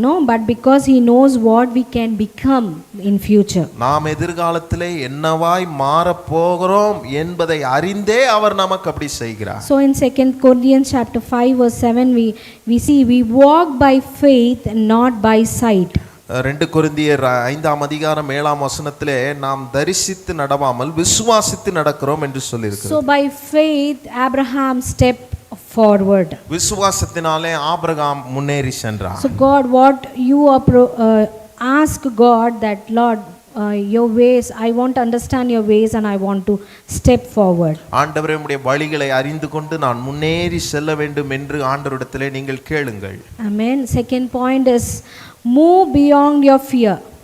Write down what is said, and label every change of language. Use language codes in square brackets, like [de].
[en] But because he knows what we can become in future. [ta] நாம் எதிர்காலத்திலே என்னவாய் மாறப் போகிறோம் என்பதை அறிந்தே அவர் நமக்கு அப்படி செய்கிறார். [en] So in 2 Corinthians chapter 5 verse 7 we see we walk by faith and not by sight. [ta] 2 கொரிந்தியர் 5ஆம் அதிகாரம் 7ஆம் வசனத்திலே நாம் தரிசித்து நடவாமல் விசுவாசித்து நடக்கிறோம் என்று சொல்லியிருக்கிறது. [en] So by faith Abraham stepped forward. [ta] விசுவாசத்தினாலே ஆபிரகாம் முன்னேறி சென்றார். [en] So God, what you ask God that Lord, your ways, I want to understand your ways and I want to step forward. [ta] ஆண்டவரே உம்முடைய வழிகளை அறிந்து கொண்டு நான் முன்னேறி செல்ல வேண்டும் என்று ஆண்டவரிடத்திலே நீங்கள் கேளுங்கள். [en] Amen. Second point is move beyond your fear.